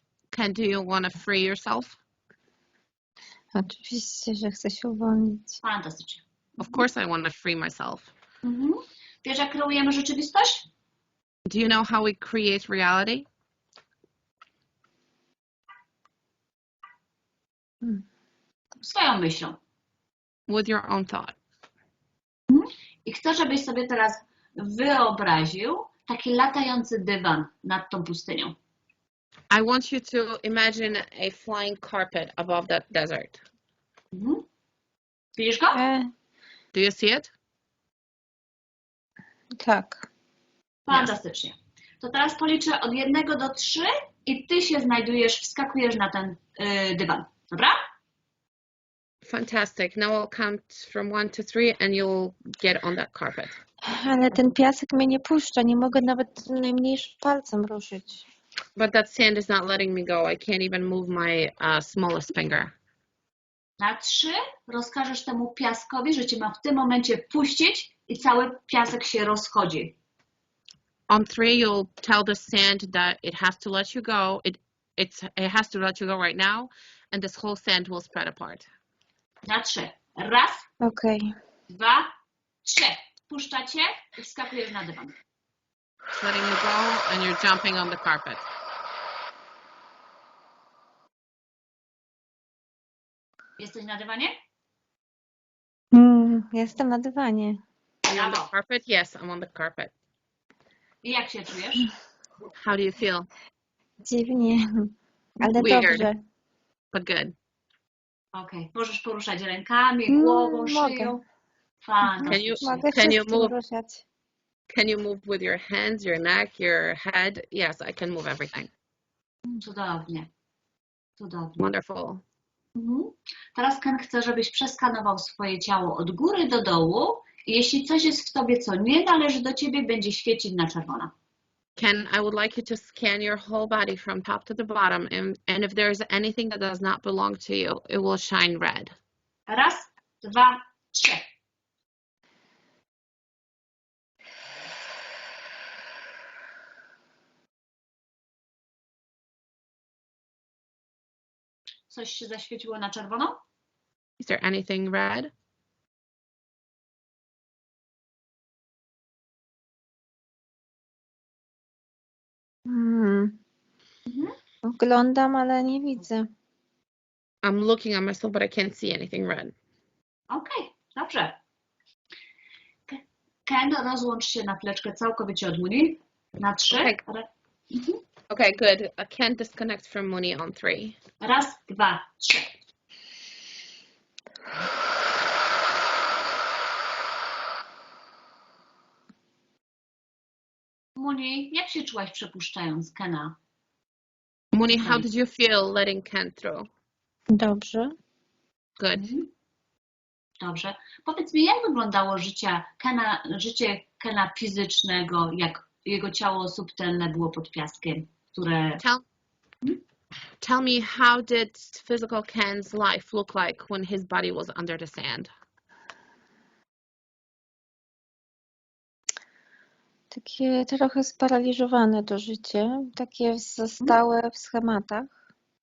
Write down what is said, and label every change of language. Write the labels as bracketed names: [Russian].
[English] Ken, do you want to free yourself? [Polish] Oczywiście, że chcę się uwolnić. Fantastycznie. [English] Of course I want to free myself. [Polish] Wiesz, jak kreujemy rzeczywistość? [English] Do you know how we create reality? [Polish] Swoją myślą. [English] With your own thought. [Polish] I chcę, żebyś sobie teraz wyobraził taki latający dywan nad tą pustynią. [English] I want you to imagine a flying carpet above that desert. [Polish] Widzisz go? [English] Do you see it? [Polish] Tak. Fantastycznie. To teraz policzę od 1 do 3 i ty się znajdujesz, wskakujesz na ten dywan. Dobra? [English] Fantastic. Now I'll count from 1 to 3 and you'll get on that carpet. [Polish] Ale ten piasek mnie nie puszcza. Nie mogę nawet najmniejszym palcem ruszyć. [English] But that sand is not letting me go. I can't even move my smallest finger. [Polish] Na 3 rozkażesz temu piaskowi, że cię ma w tym momencie puścić i cały piasek się rozchodzi. [English] On 3, you'll tell the sand that it has to let you go. It has to let you go right now, and this whole sand will spread apart. [Polish] Na 3. Raz, Okej. 2, 3. Puszczacie i wskakujesz na dywan. [English] It's letting you go, and you're jumping on the carpet. [Polish] Jesteś na dywanie? Jestem na dywanie. [English] Are you on the [Polish] Brawo. [English] carpet? Yes, I'm on the carpet. [Polish] I jak się czujesz? [English] How do you feel? [Polish] Dziwnie, ale [English] Weird. [Polish] dobrze. [English] But good. [Polish] Okej. Możesz poruszać rękami, głową, szyją. Mogę. Fantastycznie. Mogę [English] Can you [Polish] wszystkim [English] move? [Polish] ruszać. [English] Can you move with your hands, your neck, your head? Yes, I can move everything. [Polish] Cudownie. Cudownie. [English] Wonderful. [Polish] Teraz Ken chce, żebyś przeskanował swoje ciało od góry do dołu i jeśli coś jest w tobie, co nie należy do ciebie, będzie świecić na czerwono. [English] Ken, I would like you to scan your whole body from top to the bottom, and if there's anything that does not belong to you, it will shine red. [Polish] Raz, 2, 3. Coś się zaświeciło na czerwono? [English] Is there anything red? [Polish] Oglądam, ale nie widzę. [English] I'm looking at myself, but I can't see anything red. [Polish] Okej, dobrze. Ken, rozłącz się na chwileczkę całkowicie od Muni. Na 3. [English] Okay. Okay, good. I can't disconnect from Muni on 3. [Polish] Raz, 2, 3. Muni, jak się czułaś przepuszczając Kena? [English] Muni, how did you feel letting Ken through? [Polish] Dobrze. [English] Good. [Polish] Dobrze. Powiedz mi, jak wyglądało życie Kena fizycznego, jak jego ciało subtelne było pod piaskiem, które... [English] Tell me, how did physical Ken's life look like when his body was under the sand? [Polish] Takie trochę sparaliżowane to życie, takie zostałe w schematach.